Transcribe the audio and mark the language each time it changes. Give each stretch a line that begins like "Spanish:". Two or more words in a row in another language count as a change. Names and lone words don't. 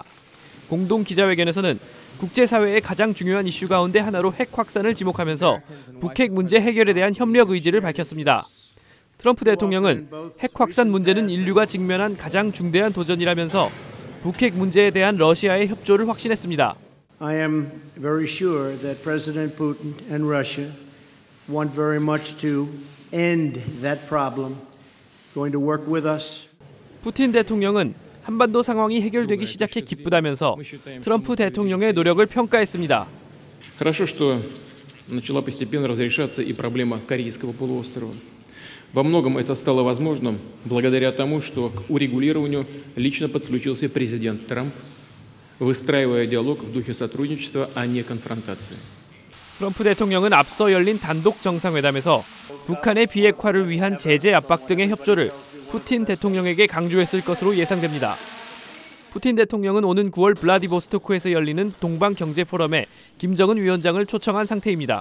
Korean: 공동 기자회견에서는 국제사회의 가장 중요한 이슈 가운데 하나로 핵 확산을 지목하면서 북핵 문제 해결에 대한 협력 의지를 밝혔습니다. 트럼프 대통령은 핵 확산 문제는 인류가 직면한 가장 중대한 도전이라면서 북핵 문제에 대한 러시아의 협조를 확신했습니다.
English: I am very sure that President Putin and Russia want very much to end that problem. Going to work with us.
Korean: 푸틴 대통령은 한반도 상황이 해결되기 시작해 기쁘다면서 트럼프 대통령의 노력을 평가했습니다.
Russian: Хорошо, что начала постепенно разрешаться и проблема Корейского полуострова. Во многом это стало возможным благодаря тому, что к урегулированию лично подключился президент Трамп, выстраивая диалог в духе сотрудничества, а не конфронтации.
Korean: 트럼프 대통령은 앞서 열린 단독 정상회담에서 북한의 비핵화를 위한 제재 압박 등의 협조를 푸틴 대통령에게 강조했을 것으로 예상됩니다. 푸틴 대통령은 오는 9월 블라디보스토크에서 열리는 동방경제포럼에 김정은 위원장을 초청한 상태입니다.